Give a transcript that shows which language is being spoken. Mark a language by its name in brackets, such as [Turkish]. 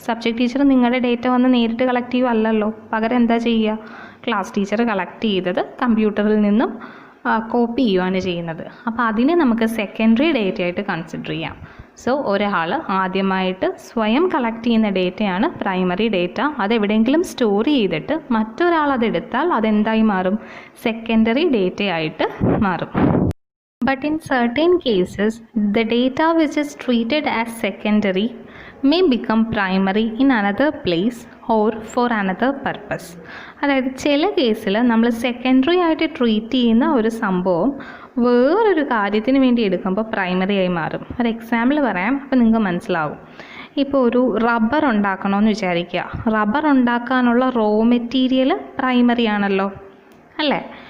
[Malayalam] Subject teacher നിങ്ങളുടെ data വന്ന് നേരിട്ട് കളക്ട് ചെയ്യുമല്ലോ, പകരം എന്താ ചെയ്യുക, ക്ലാസ് ടീച്ചർ കളക്ട് ചെയ്തത് കമ്പ്യൂട്ടറിൽ നിന്നും കോപ്പി ചെയ്യുകയാണ് ചെയ്യുന്നത്. അപ്പോൾ അതിനെ നമുക്ക് സെക്കൻഡറി ഡേറ്റ ആയിട്ട് കൺസിഡർ ചെയ്യാം. സോ ഒരാൾ ആദ്യമായിട്ട് സ്വയം കളക്ട് ചെയ്യുന്ന ഡേറ്റയാണ് പ്രൈമറി ഡേറ്റ. അതെവിടെയെങ്കിലും സ്റ്റോർ ചെയ്തിട്ട് മറ്റൊരാൾ അതെടുത്താൽ അതെന്തായി മാറും, സെക്കൻഡറി ഡേറ്റ ആയിട്ട് മാറും. [English] But in certain cases, the data which is treated as secondary may become primary in another place or for another purpose. [Malayalam] അതായത് ചില കേസിൽ നമ്മൾ സെക്കൻഡറി ആയിട്ട് ട്രീറ്റ് ചെയ്യുന്ന ഒരു സംഭവം വേറൊരു കാര്യത്തിന് വേണ്ടി എടുക്കുമ്പോൾ പ്രൈമറി ആയി മാറും. ഒരു എക്സാമ്പിൾ പറയാം, അപ്പോൾ നിങ്ങൾക്ക് മനസ്സിലാവും. ഇപ്പോൾ ഒരു റബ്ബർ ഉണ്ടാക്കണമെന്ന് വിചാരിക്കുക. റബ്ബർ ഉണ്ടാക്കാനുള്ള റോ മെറ്റീരിയൽ പ്രൈമറി ആണല്ലോ, അല്ലേ?